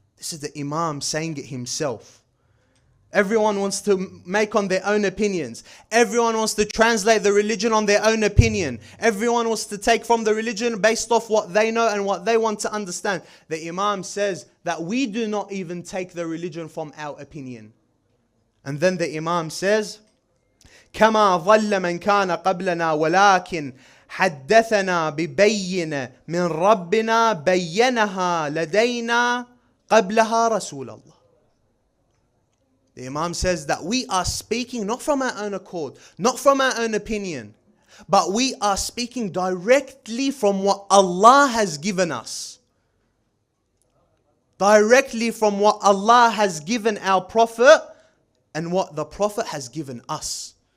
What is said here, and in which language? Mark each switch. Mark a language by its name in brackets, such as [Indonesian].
[English] This is the Imam saying it himself. Everyone wants to make on their own opinions. Everyone wants to translate the religion on their own opinion. Everyone wants to take from the religion based off what they know and what they want to understand. The Imam says that we do not even take the religion from our opinion. And then the Imam says, [Arabic] كما ظل من كان قبلنا ولكن حدثنا ببينة من ربنا بينها لدينا قبلها رسول الله. [English] The Imam says that we are speaking not from our own accord, not from our own opinion, but we are speaking directly from what Allah has given us. Directly from what Allah has given our Prophet and what the Prophet has given us.